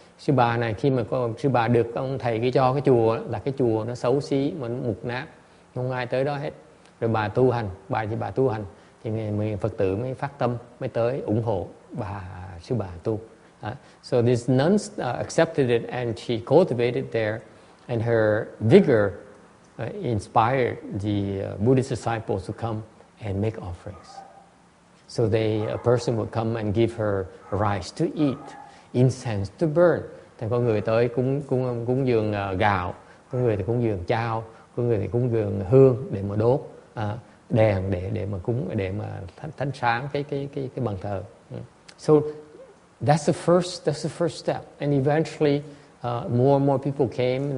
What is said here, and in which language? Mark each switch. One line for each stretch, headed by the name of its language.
Vietnamese: Sư bà này khi mà sư bà được ông thầy cái cho cái chùa là cái chùa nó xấu xí mà nó mục nát, không ai tới đó hết. Rồi bà tu hành, bà tu hành thì người Phật tử mới phát tâm mới tới ủng hộ sư bà tu.
English: So this nun accepted it and she cultivated there, and her vigor inspired the Buddhist disciples to come and make offerings. So a person would come and give her rice to eat, incense to burn.
Vietnamese: Thì có người tới cúng dường gạo, có người thì cúng dường chao, có người thì cúng dường hương để mà đốt, đèn để mà cúng, để mà thánh sáng cái bàn thờ.
English: So that's the first step, and eventually more and more people came.